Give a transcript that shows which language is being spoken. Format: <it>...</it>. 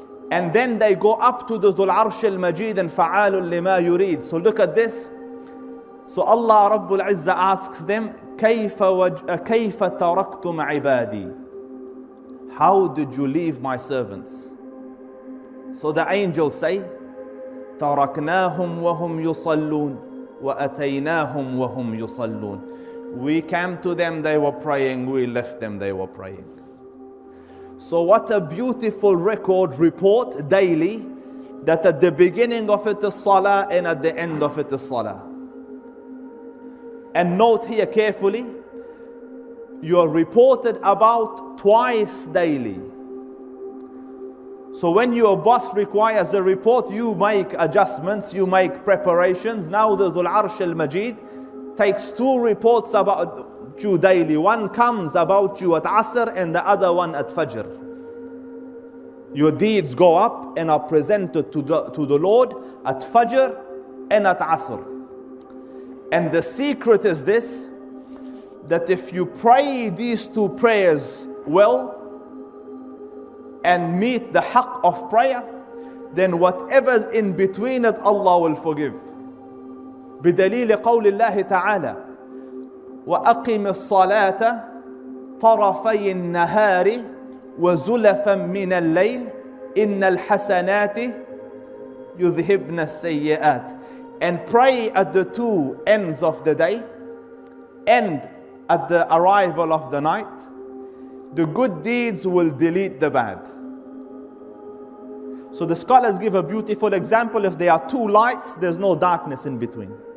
<en>And then they go up to the Dhul Arsh al-Majid and</en> <ar>فَعَالٌ لِمَا يُرِيد.</ar> <en>So look at this. So Allah Rabbul Izzah asks them,</en> <ar>كَيْفَ تَرَكْتُمْ عِبَادِي?</ar> <en>How did you leave my servants? So the angels say,</en> <ar>تَرَكْنَاهُمْ وَهُمْ يُصَلُّونَ وَأَتَيْنَاهُمْ وَهُمْ يُصَلُّونَ.</ar> <en>We came to them, they were praying. We left them, they were praying. So what a beautiful report daily, that at the beginning of it is Salah and at the end of it is Salah. And note here carefully, you are reported about twice daily. So when your boss requires a report, you make adjustments, you make preparations. Now the Dhul Arsh al-Majid takes two reports about you daily. One comes about you at Asr and the other one at Fajr. Your deeds go up and are presented to the Lord at Fajr and at Asr. And the secret is this, that if you pray these two prayers well and meet the haqq of prayer, then whatever's in between it, Allah will forgive.</en> <ar>بدليل قول الله تعالى وأقم الصلاة طرفي النهار وزلفا من الليل إن الحسنات يذهبن السيئات.</ar> <en>And pray at the two ends of the day and at the arrival of the night. The good deeds will delete the bad. So the scholars give a beautiful example. If there are two lights, there's no darkness in between.</en>